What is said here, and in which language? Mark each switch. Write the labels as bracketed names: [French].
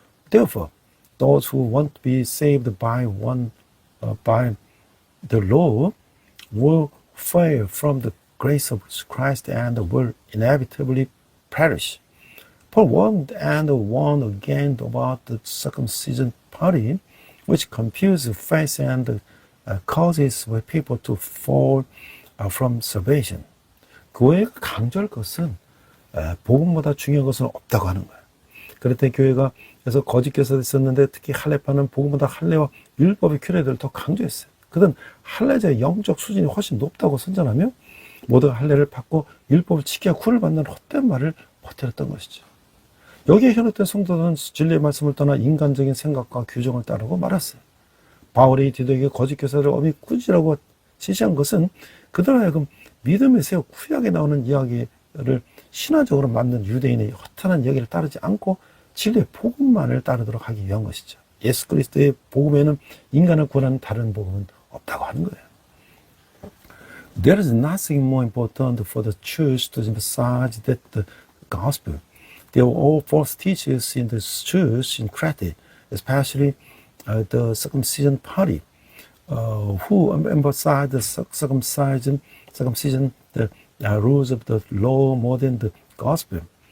[English] Therefore, those who want to be saved by the law will fail from the grace of Christ and will inevitably perish. Paul warned and warned again about the circumcision party, which confuses faith and causes people to fall from salvation. [Korean] 교회가 강조할 것은 복음보다 중요한 것은 없다고 하는 거예요. 그랬더니 교회가 그래서 거짓 교사도 있었는데 특히 할례파는 복음보다 할례와 율법의 규례들을 더 강조했어요. 그들은 할례자의 영적 수준이 훨씬 높다고 선전하며 모두가 할례를 받고 율법을 지켜야 구원을 받는 헛된 말을 퍼뜨렸던 것이죠. 여기에 현혹된 성도들은 진리의 말씀을 떠나 인간적인 생각과 규정을 따르고 말았어요. 바울이 디도에게 거짓 교사를 엄히 꾸짖으라고 지시한 것은 그들 하여금 믿음의 새 구약에 나오는 이야기를 신화적으로 만든 유대인의 허탄한 이야기를 따르지 않고 진리의 복음만을 따르도록 하기 위한 것이죠. 예수 그리스도의 복음에는 인간을 구원하는 다른 복음은 없다고 하는 거예요. [English] There is nothing more important for the church to emphasize that the gospel. There were all false teachers in the church in Crete, especially the circumcision party, who emphasized the circumcision, the rules of the law more than the gospel.